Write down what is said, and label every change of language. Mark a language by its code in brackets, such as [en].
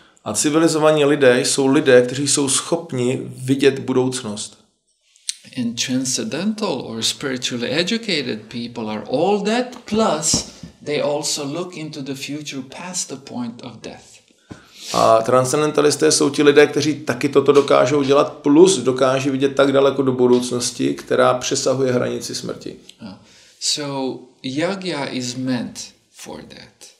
[cs] A civilizovaní lidé jsou lidé, kteří jsou schopni vidět budoucnost. [en] And transcendental or spiritually educated people are all that, plus they also look into the future past the point of death. [cs] A transcendentalisté jsou ti lidé, kteří taky toto dokážou dělat, plus dokáží vidět tak daleko do budoucnosti, která přesahuje hranici smrti. [en] So Jagja is meant for that.